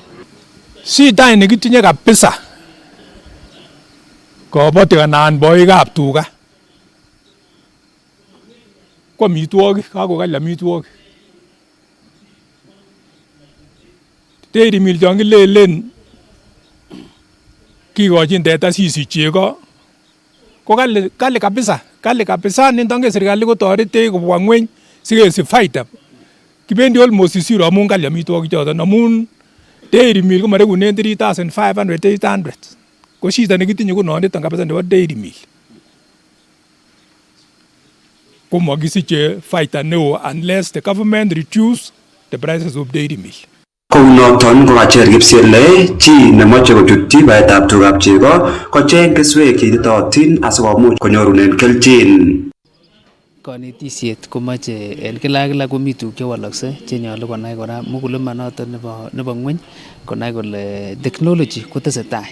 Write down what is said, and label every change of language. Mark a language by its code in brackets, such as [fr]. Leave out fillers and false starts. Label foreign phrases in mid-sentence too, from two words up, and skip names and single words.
[kln] Shida nekitinye kabisa kabatik anan boikab tuga ko amitwogik, kakokal amitwogik. [en] Dairy meal [kln] chon kilelen kikochin teta sisich chego ko [sw] kali kabisa, kali kabisa. [kln] Nindonge serikali kotoretech kobwa ngweny sikesich faida kibendi [en] almost zero [kln] amun kali amitwogik choton amun [en] dairy meal [kln] ko marekunen 3500 800 ko shida nekitinye ko noniton kabisa nebo [en] dairy meal [kln] ko makisiche faida neo [en] unless the government reduce the prices of dairy meal. [kln] Kounoton ko kacher kipsele chi nemoche kochutyi baetab tugab chego kocheng keswek cheititotin asikomuch konyorunen kelchin. Konetisiet komoche en kila komi tuguk chewolokse chenyolu konai kora mugulima noton nebo ngweny konai kole technology kotesetai.